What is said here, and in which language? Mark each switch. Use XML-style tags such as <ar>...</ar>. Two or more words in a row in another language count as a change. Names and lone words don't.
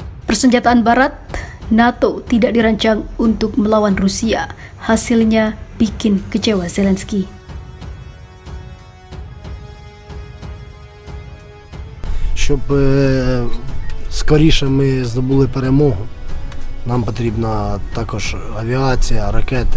<id>Persenjataan Barat, NATO tidak dirancang untuk melawan Rusia. Hasilnya bikin kecewa Zelensky.</id> <uk>Щоб скоріше ми здобули перемогу, нам потрібна також авіація, ракети.</uk>